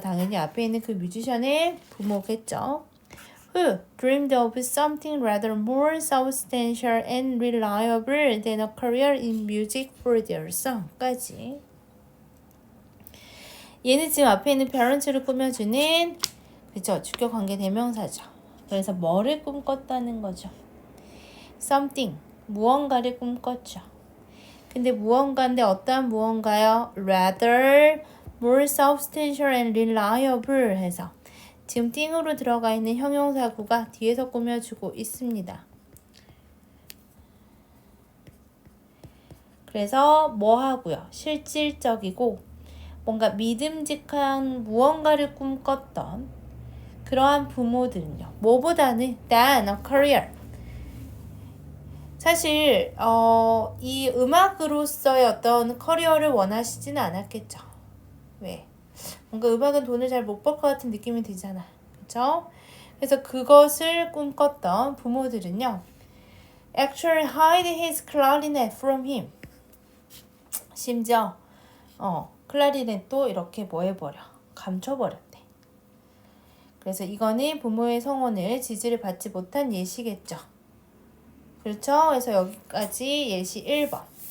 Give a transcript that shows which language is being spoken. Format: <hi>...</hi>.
<ko>당연히 앞에 있는 그 뮤지션의 부모겠죠.</ko> <en>Who dreamed of something rather more substantial and reliable than a career in music for their son까지.</en> <ko>얘는 지금 앞에 있는 parents를 꾸며주는 그죠? 주격 관계 대명사죠. 그래서 뭐를 꿈꿨다는 거죠? something 무언가를 꿈꿨죠. 근데 무언가인데 어떠한 무언가요?</ko> <en>rather more substantial and reliable</en> <ko>해서 지금 띵으로 들어가 있는 형용사구가 뒤에서 꾸며주고 있습니다. 그래서 뭐 하고요? 실질적이고 뭔가 믿음직한 무언가를 꿈꿨던 그러한 부모들은요. 뭐보다는</ko> <en>than a career.</en> <ko>사실 이 음악으로서의 어떤 커리어를 원하시지는 않았겠죠. 왜? 뭔가 음악은 돈을 잘 못 벌 것 같은 느낌이 들잖아. 그렇죠? 그래서 그것을 꿈꿨던 부모들은요.</ko> <en>Actually hide his clarinet from him.</en> <ko>심지어 클라리넷도 이렇게 뭐 해버려? 감춰버렸대. 그래서 이거는 부모의 성원을 지지를 받지 못한 예시겠죠. 그렇죠? 그래서 여기까지 예시 1번.</ko>